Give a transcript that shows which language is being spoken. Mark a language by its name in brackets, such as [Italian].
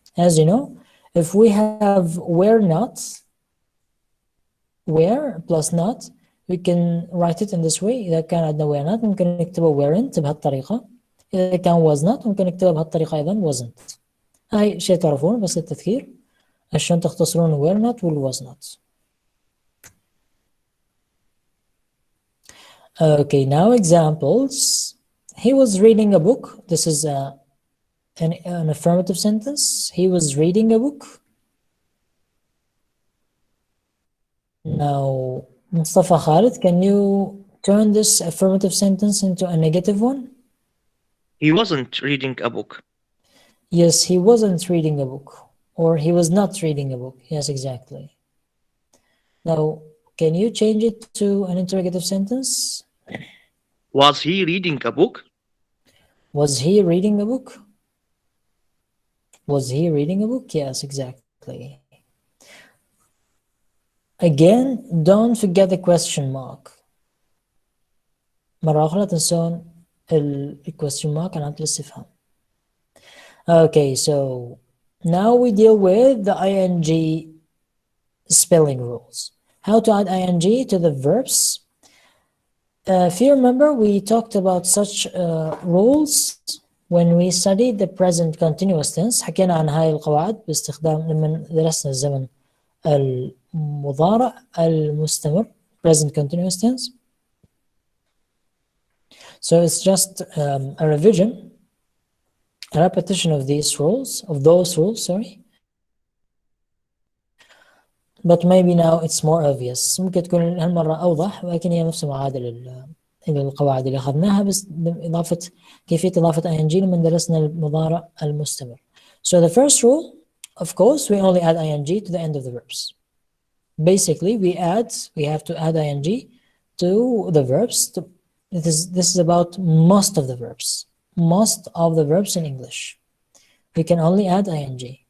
[English] As you know, if we have were not, were plus not, we can write it in this way. [Arabic] إذا كان عندنا [English] were not [Arabic] ممكن نكتبه weren't بهالطريقة. إذا كان [English] was not [Arabic] ممكن نكتبه بهالطريقة أيضا wasn't. هاي شيء تعرفونه بس للتذكير عشان تختصرون [English] were not [Arabic] وال [English] was not. Okay, now examples. He was reading a book. This is an affirmative sentence. He was reading a book. Now, Mustafa Khalid, can you turn this affirmative sentence into a negative one? He wasn't reading a book. Yes, he wasn't reading a book. or he was not reading a book. Yes, exactly. Now, can you change it to an interrogative sentence? Was he reading a book? Was he reading a book? Was he reading a book? Yes, exactly. Again, don't forget the question mark. [Arabic] مرة أخرى تنسون ال [English] question mark [Arabic] علامة الاستفهام. [English] Okay, so now we deal with the ing spelling rules. How to add ing to the verbs. If you remember, we talked about such rules when we studied the present continuous tense. [Arabic] حكينا عن هاي القواعد باستخدام لما درسنا الزمن المضارع المستمر [English] present continuous tense. So it's just a revision, a repetition of these rules, of those rules, sorry. But maybe now it's more obvious. [Arabic] ممكن تكون هالمرة أوضح، ولكن هي نفس معادلة القواعد اللي أخذناها، بس بإضافة كيفية إضافة ing لما درسنا المضارع المستمر. [English] So the first rule, of course, we only add ing to the end of the verbs. Basically, we have to add ing to the verbs. This is about most of the verbs. Most of the verbs in English. We can only add ing.